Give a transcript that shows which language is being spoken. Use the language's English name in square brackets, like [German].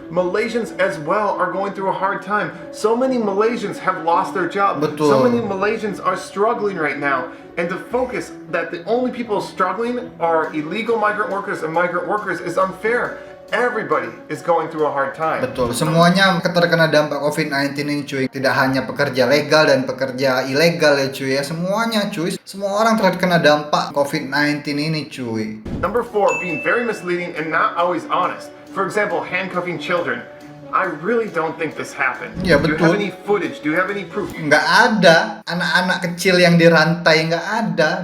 [English] Malaysians as well are going through a hard time. So many Malaysians have lost their job. [Indonesian] Betul. [English] So many Malaysians are struggling right now. And to focus that the only people struggling are illegal migrant workers and migrant workers is unfair. Everybody is going through a hard time. [Indonesian] Betul, semuanya terkena dampak COVID-19 ini cuy. Tidak hanya pekerja legal dan pekerja ilegal ya cuy ya. Semuanya cuy. Semua orang terkena dampak COVID-19 ini cuy. [English] Number 4, being very misleading and not always honest. For example, handcuffing children. I really don't think this happened. [Indonesian] Ya, [English] Do you [Indonesian] betul. [English] have any footage? Do you have any proof? [Indonesian] Nggak ada anak-anak kecil yang dirantai, nggak ada.